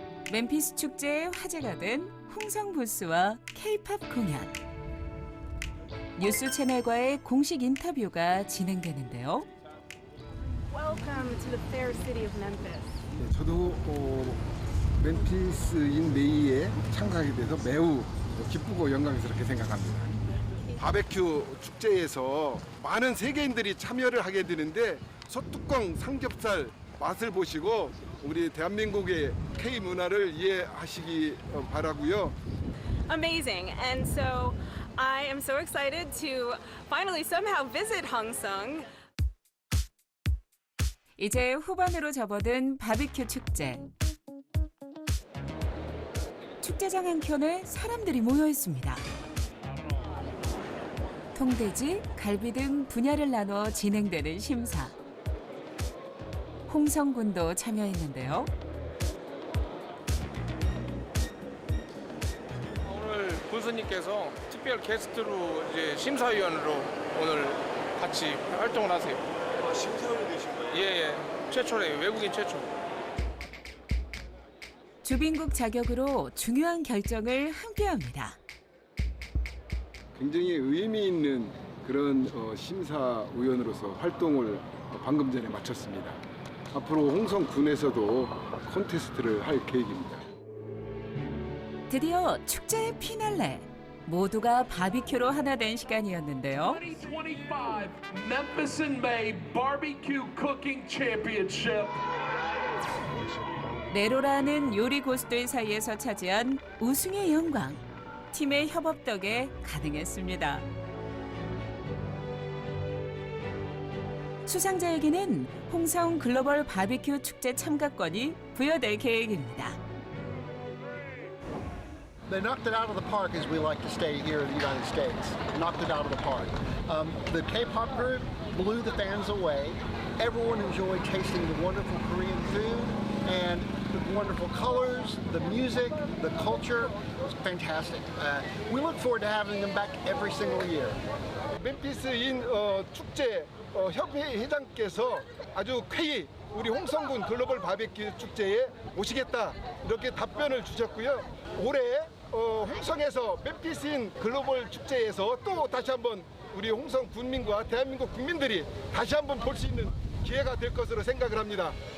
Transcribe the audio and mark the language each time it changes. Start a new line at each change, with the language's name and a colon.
Korean: 멤피스 축제의 화제가 된 홍성 부스와 K-팝 공연. 뉴스 채널과의 공식 인터뷰가 진행되는데요.
English: Welcome to the fair city of Memphis.
Korean: 네, 저도 멤피스인 메이에 참가하게 돼서 매우 기쁘고 영광스럽게 생각합니다. 바베큐 축제에서 많은 세계인들이 참여를 하게 되는데 소뚜껑 삼겹살 맛을 보시고 우리 대한민국의 K 문화를 이해하시기 바라고요.
English: Amazing. And so I am so excited to finally somehow visit Hongseong.
Korean: 이제 후반으로 접어든 바비큐 축제. 축제장 한켠에 사람들이 모여 있습니다. 통돼지, 갈비 등 분야를 나눠 진행되는 심사. 홍성군도 참여했는데요. 오늘 군수님께서 특별 게스트로 이제 심사위원으로 오늘 같이 활동을 하세요. 아, 심사위원 되신 거예요? 예. 최초래요. 외국인 최초. 주빈국 자격으로 중요한 결정을 함께합니다. 굉장히 의미 있는 그런 심사위원으로서 활동을 방금 전에 마쳤습니다. 앞으로 홍성군에서도 콘테스트를 할 계획입니다. 드디어 축제의 피날레. 모두가 바비큐로 하나 된 시간이었는데요.
English: 2025 Memphis and May Barbecue Cooking Championship.
Korean: 네로라는 요리 고수들 사이에서 차지한 우승의 영광. 팀의 협업 덕에 가능했습니다. 수상자에게는 홍성 글로벌 바비큐 축제 참가권이 부여될 계획입니다.
English: They knocked it out of the park, as we like to say here in the United States. Knocked it out of the park. The K-pop group blew the fans away. Everyone enjoyed tasting the wonderful Korean food and the wonderful colors, the music, the culture. It's fantastic. We look forward to having them back every single year.
Korean: 멤피스인 축제 협회 회장께서 아주 쾌히 우리 홍성군 글로벌 바비큐 축제에 오시겠다 이렇게 답변을 주셨고요. 올해 홍성에서 멤피스인 글로벌 축제에서 또 다시 한번 우리 홍성 군민과 대한민국 국민들이 다시 한번 볼 수 있는 기회가 될 것으로 생각을 합니다.